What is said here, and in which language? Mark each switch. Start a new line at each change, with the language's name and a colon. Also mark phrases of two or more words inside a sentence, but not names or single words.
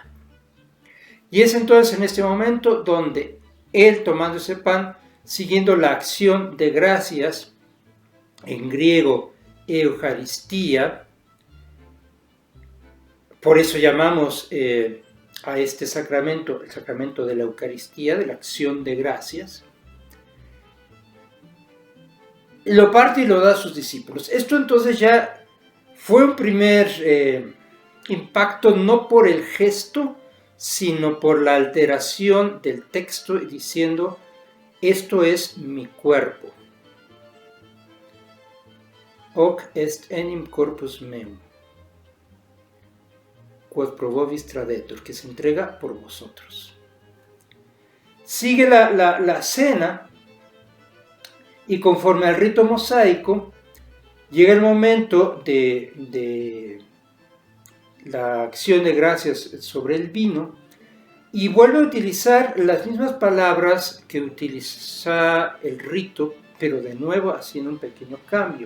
Spanish: Y es entonces en este momento donde él, tomando ese pan, siguiendo la acción de gracias, en griego Eucaristía, por eso llamamos a este sacramento el sacramento de la Eucaristía, de la acción de gracias, lo parte y lo da a sus discípulos. Esto entonces ya fue un primer impacto, no por el gesto, sino por la alteración del texto diciendo, esto es mi cuerpo.
Latin: Hoc est enim corpus meum, quod pro vobis tradetur,
Spanish: que se entrega por vosotros. Sigue la cena. Y conforme al rito mosaico, llega el momento de la acción de gracias sobre el vino y vuelve a utilizar las mismas palabras que utiliza el rito, pero de nuevo haciendo un pequeño cambio.